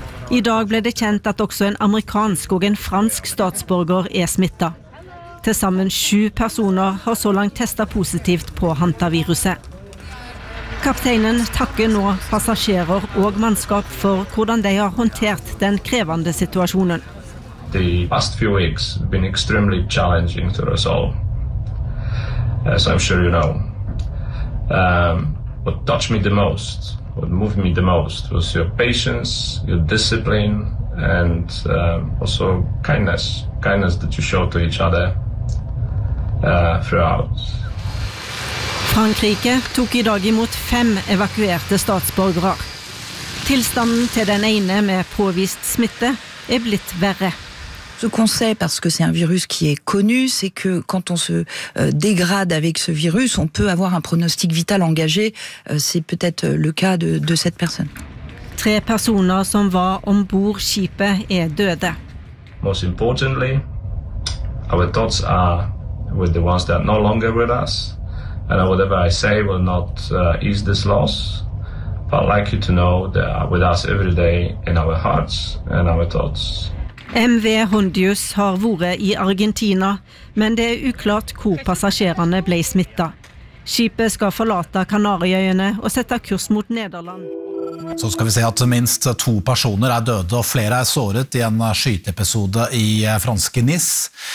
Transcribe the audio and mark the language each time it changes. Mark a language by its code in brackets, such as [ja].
[no] I dag ble det kjent at også en amerikansk og en fransk statsborger smittet. Tilsammen 7 personer har så langt testet positivt på hantaviruset. Kapteinen takker nå passasjerer og mannskap for hvordan de har håndtert den krevende situasjonen. [en] The past few weeks have been extremely challenging to us all, as I'm sure you know. What touched me the most, what moved me the most, was your patience, your discipline, and also kindness that you showed to each other throughout. [no] Frankrike tok i dag imot 5 evakuerte statsborgere. Tilstanden til den ene med påvist smitte blitt verre. [fr] Ce qu'on sait, parce que c'est un virus qui est connu, c'est que quand on se dégrade avec ce virus, on peut avoir un pronostic vital engagé. C'est peut-être le cas de cette personne. [no] 3 personer som var ombord skipet døde. [en] Most importantly, our thoughts are with the ones that are no longer with us. And whatever I say will not ease this loss. But I'd like you to know that are with us every day in our hearts and our thoughts. [no] MV Hondius har vært i Argentina, men det uklart hvor passasjerene ble smittet. Skipet skal forlate Kanarieøyene og sette kurs mot Nederland. Så skal vi se at minst 2 personer døde og flere såret i en skyteepisode i franske Nice.